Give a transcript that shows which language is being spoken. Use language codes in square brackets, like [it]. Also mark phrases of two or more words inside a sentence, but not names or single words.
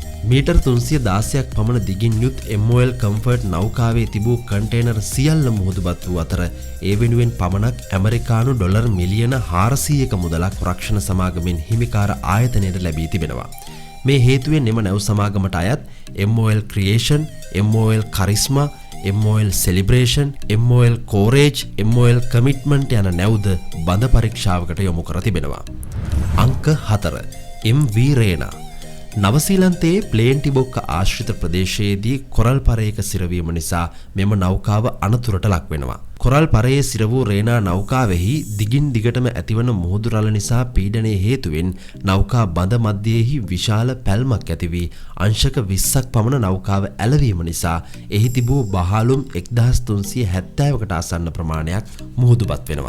[si] මීටර් 316ක් පමණ දිගින් යුත් MOL Comfort නෞකාවේ තිබූ කන්ටේනර් සියල්ල මුහුදුබත් වූ අතර ඒ වෙනුවෙන් පමණක් ඇමරිකානු ඩොලර් මිලියන 400ක මුදලක් රක්ෂණ සමාගමෙන් හිමිකාර ආයතනයට ලැබී තිබෙනවා. මේ හේතුවෙන් එම නැව් සමාගමට අයත් MOL Creation, MOL Charisma, MOL Celebration, MOL Courage, MOL Commitment යන නැව්ද බඳ පරීක්ෂාවකට යොමු කර තිබෙනවා. අංක 4. MV Rena. නවසීලන්තයේ ප්ලේන්ටිබොක්ක ආශ්‍රිත ප්‍රදේශයේදී කොරල් පරයක සිරවීම නිසා මෙම නෞකාව අනතුරට ලක් වෙනවා. කොරල් පරයේ සිර වූ රේනා නෞකාවෙහි දිගින් දිගටම ඇතිවන මුහුදු රළ නිසා පීඩනයේ හේතුවෙන් නෞකා බඳ මැදයේහි විශාල පැල්මක් ඇති වී අංශක 20ක් පමණ නෞකාව ඇලවීම නිසා එහි තිබූ බහාලුම් 1370කට ආසන්න ප්‍රමාණයක් මුහුදුබත් වෙනවා.